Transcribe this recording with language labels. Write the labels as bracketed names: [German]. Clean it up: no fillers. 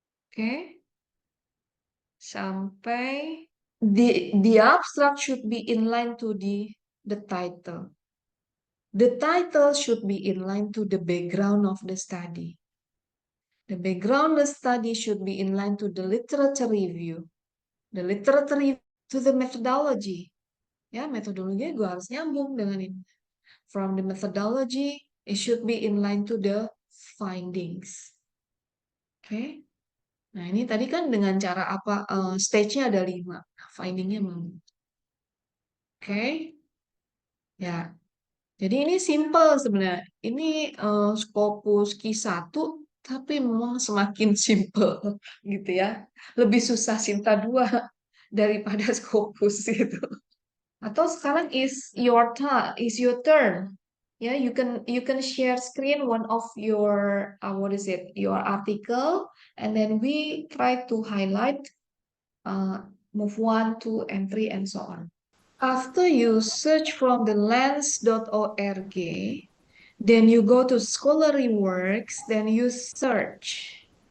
[English] Oke. Sampai the abstract should be inline to the title. The title should be in line to the background of the study. The background of the study should be in line to the literature review. The literature review to the methodology. [Indonesian] Ya, metodologi gue harus nyambung dengan ini. [English] From the methodology, it should be in line to the findings. Oke. [Indonesian] Nah, ini tadi kan dengan cara apa? Stage-nya ada 5. Finding-nya mau. Oke. Ya, jadi ini simple sebenarnya. Ini Scopus Q1, tapi memang semakin simple gitu ya. Lebih susah Sinta 2 daripada Scopus itu. Atau sekarang [English] is your turn. Ya, you can share screen one of your what is it? Your article, and then we try to highlight move 1, 2, and 3, and so on. After you search from the lens.org, then you go to Scholarly Works, then you search.